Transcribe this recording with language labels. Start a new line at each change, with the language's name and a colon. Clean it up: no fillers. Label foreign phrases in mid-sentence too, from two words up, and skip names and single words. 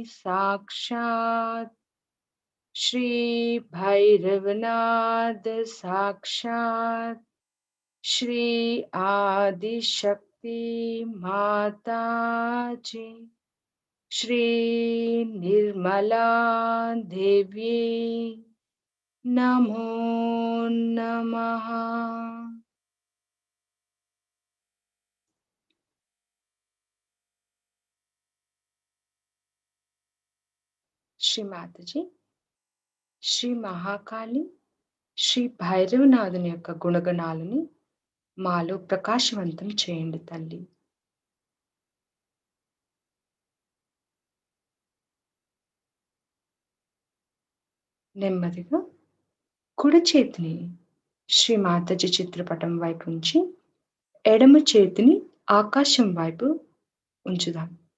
Sanskrit: साक्षात् श्री भैरवनाथ साक्षात् श्री आदिशक्ति माता जी श्री निर्मला देवी नमो नमः.
Telugu: श्री माता जी శ్రీ మహాకాళి శ్రీ భైరవనాథుని యొక్క గుణగణాలని మాలో ప్రకాశవంతం చేయండి తల్లి. నెమ్మదిగా కుడి చేతిని శ్రీ మాతాజీ చిత్రపటం వైపు ఉంచి ఎడమ చేతిని ఆకాశం వైపు ఉంచుదాం.